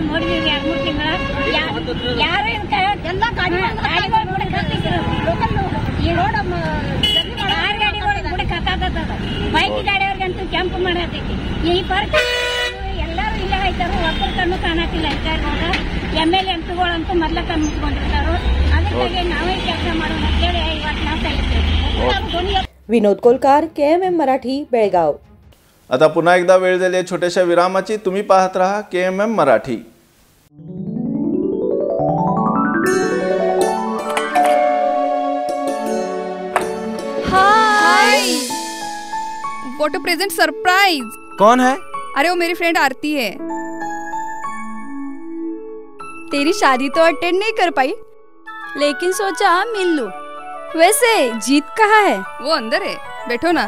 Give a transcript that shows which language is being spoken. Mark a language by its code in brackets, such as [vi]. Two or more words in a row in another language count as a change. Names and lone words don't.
[kn] ನೋಡಿದಿವ್ರಿ 2-3 ತಿಂಗಳ ಯಾರು ಎಲ್ಲ ಗಾಡಿಗಳು ನೋಡಕ್ ಈ ರೋಡ್ 6 ಗಾಡಿಗಳು ನೋಡಕ್ ಹತ್ತದ. ಬೈಕ್ ಗಾಡಿಯವ್ರಿಗಂತೂ ಕೆಂಪು ಮಾಡತೈತಿ. ಈ ಎಲ್ಲರೂ ಇಲ್ಲೇ ಆಯ್ತಾರು. ಒಬ್ಬರ ಕಣ್ಣು ಕಾಣತಿಲ್ಲ. MLA MPಗಳಂತೂ ಮೊದ್ಲ ಕಣ್ಣು ಮುಚ್ಕೊಂಡಿರ್ತಾರು. ಅದಕ್ಕಾಗಿ ನಾವೇ ಕೆಲಸ ಮಾಡೋಣ ಅಂತೇಳಿ ಇವತ್ತು ನಾವು ಕಲಿತೇವೆ. [mr] विनोद कोलकार, KMM मराठी, बेळगाव. आता पुन्हा एकदा वेळ झाली छोट्याशा विरामाची. तुम्ही पाहत राहा KMM मराठी. [en] हाय, what a present surprise. [hi] कौन है? अरे वो मेरी फ्रेंड आरती है. तेरी शादी तो अटेंड नहीं कर पाई, लेकिन सोचा मिल लूं. वैसे जीत कहाँ है? वो अंदर है, बैठो ना.